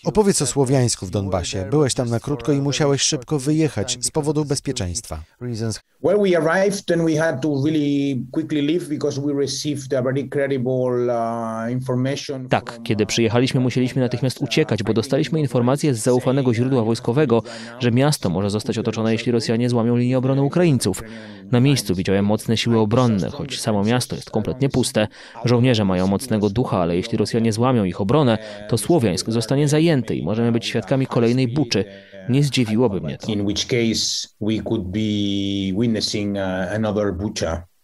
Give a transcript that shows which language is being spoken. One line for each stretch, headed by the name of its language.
Polish: Opowiedz o Słowiańsku w Donbasie. Byłeś tam na krótko i musiałeś szybko wyjechać z powodu bezpieczeństwa.
English: Well, we arrived and we had to really quickly leave because we received a very credible information.
Polish: Tak, kiedy przyjechaliśmy, musieliśmy natychmiast uciekać, bo dostaliśmy informację z zaufanego źródła wojskowego, że miasto może zostać otoczone, jeśli Rosjanie złamią linię obrony Ukraińców. Na miejscu widziałem mocne siły obronne, choć samo miasto jest kompletnie puste. Żołnierze mają mocnego ducha, ale jeśli Rosjanie złamią ich obronę, to Słowiańsk zostanie zajęty i możemy być świadkami kolejnej buczy. Nie zdziwiłoby mnie to.
English: In which case we could be witnessing another Bucha.